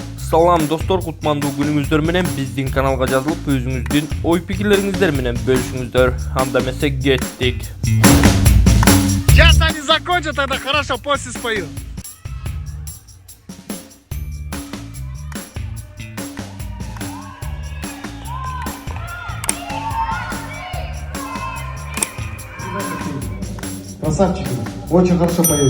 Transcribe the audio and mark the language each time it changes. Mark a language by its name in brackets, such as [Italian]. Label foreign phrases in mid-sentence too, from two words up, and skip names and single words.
[Kyrgyz] Салам достор, кутмандуу күнүңүздөр менен биздин каналга жазылып өзүңүздүн ой пикирлериңиздер менен бөлүшүңүздөр. Анда эмесе кеттик. [Russian] Сейчас они закончат, тогда хорошо, после спою. Красавчики, очень хорошо поете.